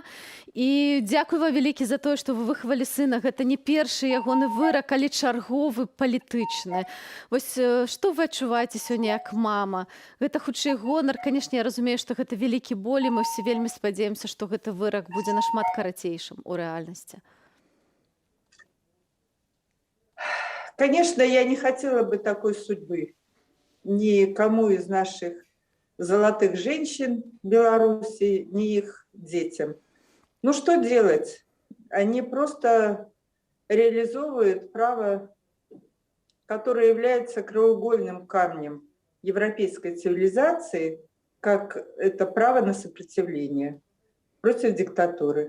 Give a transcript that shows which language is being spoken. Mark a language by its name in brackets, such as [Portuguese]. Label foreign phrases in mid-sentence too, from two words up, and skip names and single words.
[Belarusian] І дзякуй вам вялікі за тое, што вы выхавалі сына. Гэта не першы ягоны вырак, але чарговы палітычны. Вось што вы адчуваеце сёння як мама? Гэта хутчэй гонар. Канешне, я разумею, што гэта вялікі боль, і мы ўсе вельмі спадзяемся, што гэты вырак будзе нашмат карацейшым у рэальнасці. [Russian] Конечно, я не хотела бы такой судьбы никому из наших золотых женщин Беларуси, ни их детям. Ну что делать? Они просто реализовывают право, которое является краеугольным камнем европейской цивилизации, как это право на сопротивление против диктатуры.